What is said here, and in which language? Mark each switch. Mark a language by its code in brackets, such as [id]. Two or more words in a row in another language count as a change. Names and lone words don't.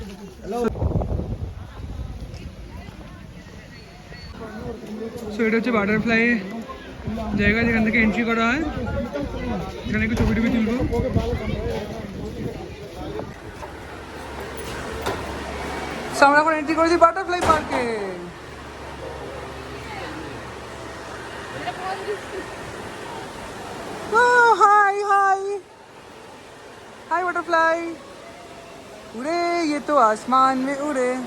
[bn] সো এটা হচ্ছে বাটারফ্লাই জায়গা যেখান থেকে এন্ট্রি করা হয়। এখানে একটু ছবি টবি তুলবো। সো আমরা এখন এন্ট্রি করেছি বাটারফ্লাই পার্কে। [hi] हाय हाय हाय बटरफ्लाई उड़े, ये तो आसमान में उड़े।